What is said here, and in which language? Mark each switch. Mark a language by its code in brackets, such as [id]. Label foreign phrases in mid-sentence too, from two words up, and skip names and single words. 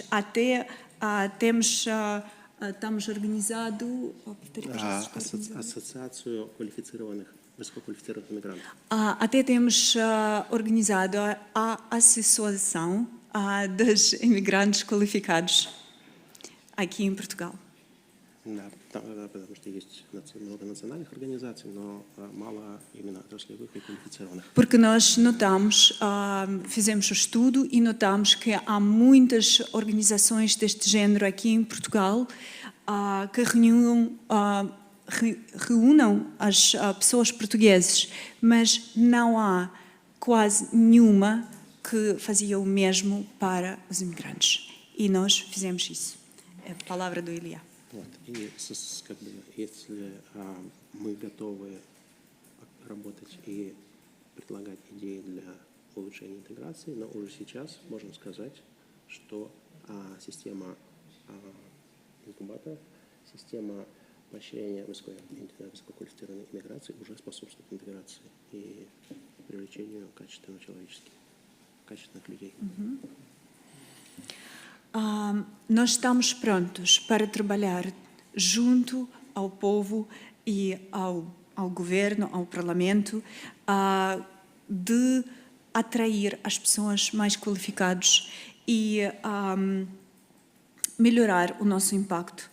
[pt] Até temos... Estamos organizados... Associação Высококвалифицированных imigrantes. Até temos organizado a Associação dos Imigrantes Qualificados aqui em Portugal. [ru] Да, потому что есть много национальных организаций, но мало именно отраслевых и квалифицированных. [pt] Porque nós notamos, fizemos o estudo e notamos que há muitas organizações deste género aqui em Portugal que reúnam as pessoas portuguesas, mas não há quase nenhuma que fazia o mesmo para os imigrantes. E nós fizemos isso. É a palavra do Ilia. [ru] Вот. И если мы готовы работать и предлагать идеи для улучшения интеграции, но уже сейчас можем сказать, что система инкубаторов, система поощрения высококвалифицированной иммиграции уже способствует интеграции и привлечению качественных людей. [pt] Nós estamos prontos para trabalhar junto ao povo e ao governo, ao parlamento, de atrair as pessoas mais qualificadas e melhorar o nosso impacto.